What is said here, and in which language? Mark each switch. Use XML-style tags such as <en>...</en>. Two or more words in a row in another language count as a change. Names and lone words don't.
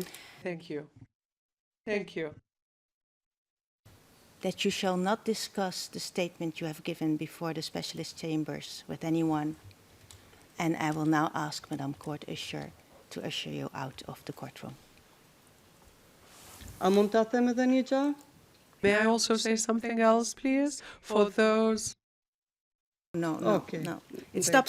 <en>thank you. Thank you. that you shall not discuss the statement you have given before the specialist chambers with anyone. And I will now ask Madam Court Usher to usher you out of the courtroom.</en> <sq>A mund ta them edhe një gjë?</sq> <en>May I also say something else, please? For those. No, no, Okay. no. It stops.</en>